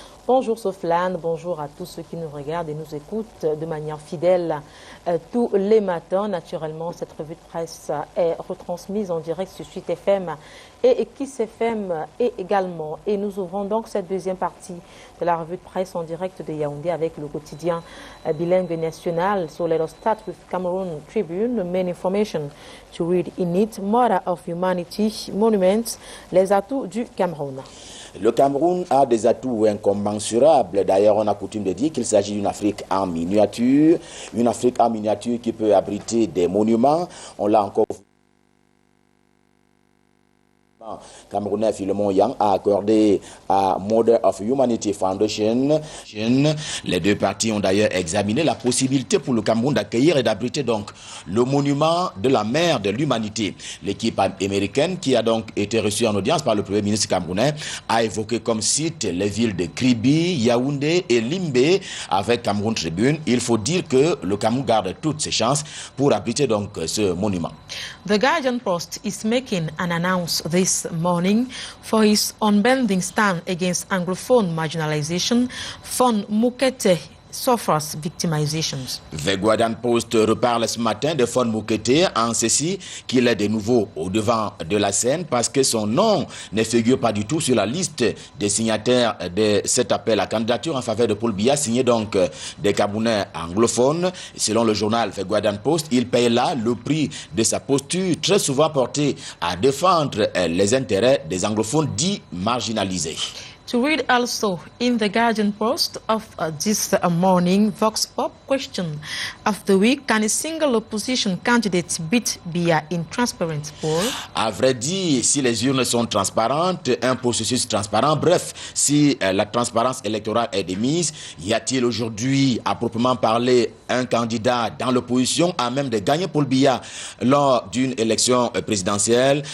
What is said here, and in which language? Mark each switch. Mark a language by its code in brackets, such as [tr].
[fr] Bonjour Soflane, bonjour à tous ceux qui nous regardent et nous écoutent de manière fidèle tous les matins. Naturellement, cette revue de presse est retransmise en direct sur Suite FM et Kiss FM également. Et nous ouvrons donc cette deuxième partie de la revue de presse en direct de Yaoundé avec le quotidien bilingue national. [en] So let us start with Cameroon Tribune. Main information to read in it. [fr] Mother of Humanity, monuments, les atouts du Cameroun. Le Cameroun a des atouts incommensurables. D'ailleurs, on a coutume de dire qu'il s'agit d'une Afrique en miniature. Une Afrique en miniature qui peut abriter des monuments. On l'a encore vu. Camerounais Philemon Yang a accordé à Mother of Humanity Foundation. Les deux parties ont d'ailleurs examiné la possibilité pour le Cameroun d'accueillir et d'abriter donc le monument de la mère de l'humanité. L'équipe américaine qui a donc été reçue en audience par le Premier ministre camerounais a évoqué comme site les villes de Kribi, Yaoundé et Limbé avec Cameroun Tribune. Il faut dire que le Cameroun garde toutes ses chances pour abriter donc ce monument. [en] The Guardian Post is making an announcement this morning for his unbending stand against Anglophone marginalization. Fon Moukete suffers victimizations. [fr] The Guardian Post reparle ce matin de Fon Moukete en ceci qu'il est de nouveau au devant de la scène parce que son nom ne figure pas du tout sur la liste des signataires de cet appel à candidature en faveur de Paul Biya, signé donc des Camerounais anglophones. Selon le journal The Guardian Post, il paye là le prix de sa posture très souvent portée à défendre les intérêts des anglophones dits marginalisés. [en] To read also in the Guardian Post of this morning, Vox Pop question of the week: can a single opposition candidate beat Biya in transparent poll? [fr] À vrai dire, si les urnes sont transparentes, un processus transparent, bref, si la transparence électorale est démise, y a-t-il aujourd'hui, à proprement parler, un candidat dans l'opposition à même de gagner Paul Biya lors d'une élection présidentielle?